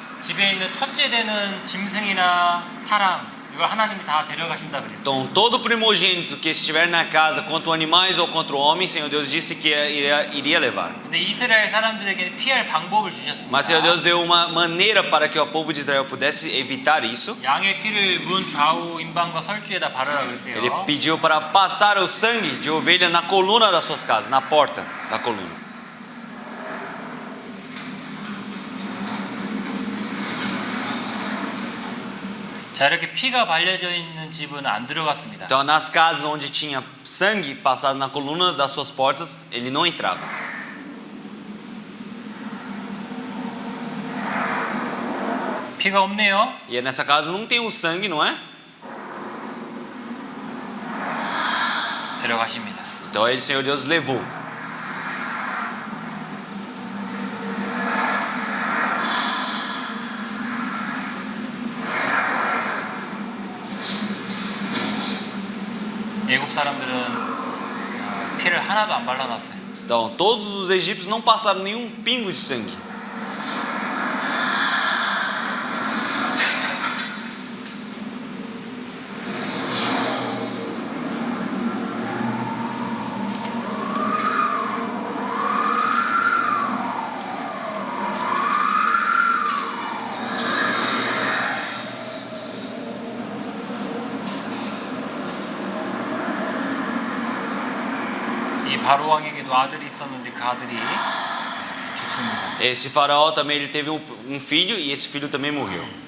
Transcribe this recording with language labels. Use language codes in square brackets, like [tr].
[ko] 집에 있는 첫째 되는 짐승이나 사람 이걸 하나님이 다 데려가신다 그랬어요. [pt] Então, todo primogênito que estiver na casa, contra animais ou contra o homem, Senhor Deus disse que iria levar. [ko] 근데 이스라엘 사람들에게는 피할 방법을 주셨습니다. [pt] Mas Senhor Deus deu uma maneira para que o povo de Israel pudesse evitar isso. [ko] 양의 피를 문 좌우 임방과 설주에다 바르라 그랬어요. [pt] Ele pediu para passar o sangue de ovelha na coluna das suas casas, na porta da coluna. [ko] 자, 자, 이렇게 피가 발려져 있는 집은 안 들어갔습니다. [pt] Então, nas casas onde tinha sangue passado na coluna das suas portas, ele não entrava. [ko] 피가 없네요. [pt] E nessa casa não tem o sangue, não é? [ko] 데려가십니다. [pt] Então, ele, o Senhor Deus levou. [ko] 애굽 사람들은 피를 하나도 안 발라놨어요. [pt] Então, todos os egípcios não passaram nenhum pingo de sangue. [ko] 이 바로 왕에게도 아들이 있었는데 그 아들이 죽습니다. [pt] Esse faraó também ele teve um filho e esse filho também morreu.